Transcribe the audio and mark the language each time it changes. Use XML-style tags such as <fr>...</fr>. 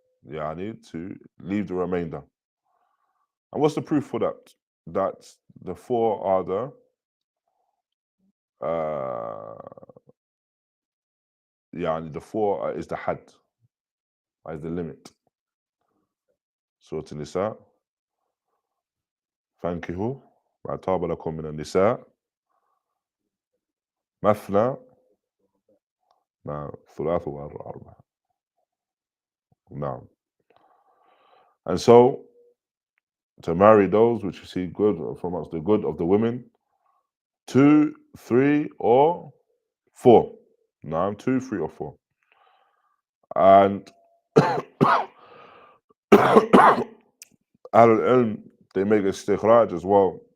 <en>To leave the remainder. And what's the proof for that? That the 4 are the 4 is the had, is the limit.</en> <ar>Surah An-Nisa, فانكحوا ما طاب لكم من النساء مثنى ثلاث وأربعة.</ar> <en>And so to marry those which you see good from amongst the good of the women, 2, 3, or 4. 2, 3, or 4. And Ahlul-Ilm, they make istikhraj as well.</en>